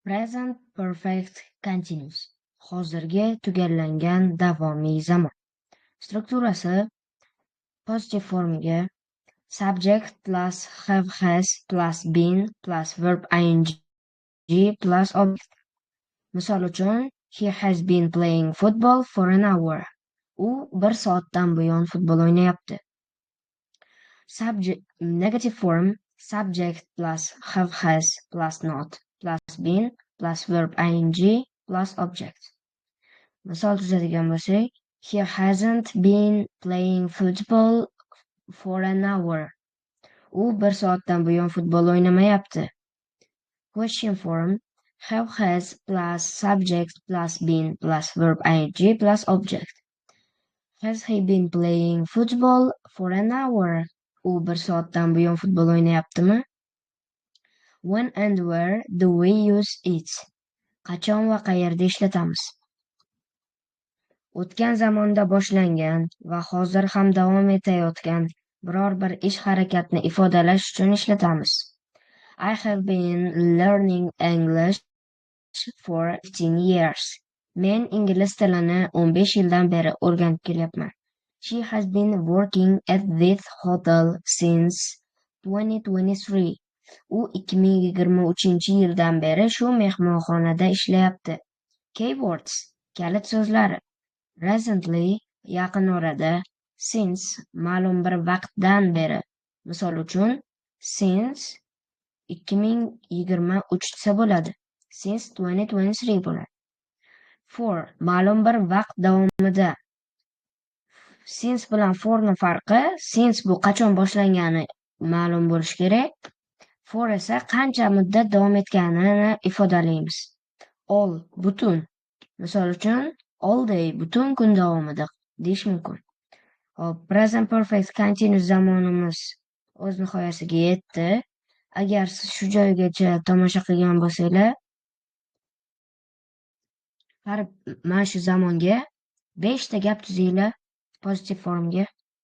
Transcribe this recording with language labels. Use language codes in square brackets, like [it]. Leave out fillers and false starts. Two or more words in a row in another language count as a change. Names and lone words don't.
[en] Present Perfect Continuous. [uz] Hozirgi tugallangan davomiy zamon. [en] Strukturasi positive formga subject plus have has plus been plus verb ing plus object. [uz] Misol uchun, [en] he has been playing football for an hour. [uz] U 1 soatdan buyon futbol o'ynayapti. [en] Subject negative form subject plus have has plus not plus been plus verb ing plus object. [uz] Misol tuzadigan bo'lsak, [en] he hasn't been playing football for an hour. [uz] U 1 soatdan buyon futbol o'ynamayapti. [en] Question form have has plus subject plus been plus verb ing plus object. Has he been playing football for an hour? [uz] U 1 soatdan buyon futbol o'ynayaptimi? [en] When and where do we use it? [uz] Qachon va qayerda ishlatamiz? O'tgan zamonda boshlangan va hozir ham davom etayotgan biror bir ish harakatni ifodalash uchun ishlatamiz. [en] I have been learning English for 15 years. [uz] Men ingliz tilini 15 yildan beri o'rganib kelyapman. [en] She has been working at this hotel since 2023. [uz] U 2023-yildan beri shu mehmonxonada ishlayapti. Keywords, kalit so'zlari. Recently, yaqin orada. Since, ma'lum bir vaqtdan beri. Misol uchun, since 2023 desa bo'ladi. Since 2023 bo'ladi. For, ma'lum bir vaqt davomida. Since bilan for'ning farqi, since bu qachon boshlangani ma'lum bo'lishi kerak. For esa qancha muddat davom etganini ifodalaymiz. All, butun. Misol uchun, [en] all day, [uz] butun kun davomida deyish mumkin. [en] Present perfect continuous [uz] zamonimiz o'z nihoyasiga yetdi. Agar siz shu joygacha tomosha qilgan bo'lsanglar, mana shu zamonga 5 ta gap tuzinglar [en] positive formga.